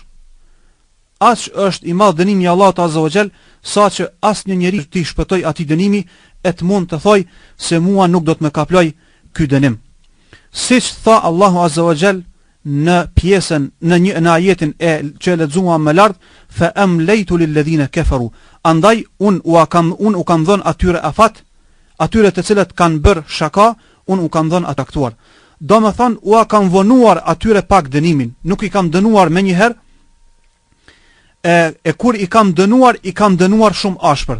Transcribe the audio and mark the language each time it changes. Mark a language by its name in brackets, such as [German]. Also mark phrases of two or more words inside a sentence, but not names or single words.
[Albanian] Aq është i madh dënimi i Allahut [Arabic] عز وجل, [Albanian] sa që asnjë njeri t'i shpëtoj atij dënimi e të mund të thoj se mua nuk do të më kaploj ky dënim. Siç tha Allahu [Arabic] عز وجل [Albanian] në pjesën në ajetin që e lexuam më lart, [Arabic] فأمليت للذين كفروا, [Albanian] andaj un u kam dhënë atyre afat, atyre të cilët kanë bërë shaka, un u kam dhënë atraktuar. Do më thonë, u kam vonuar atyre pak dënimin, nuk i kam dënuar me njëherë, e kur i kam dënuar shumë ashpër.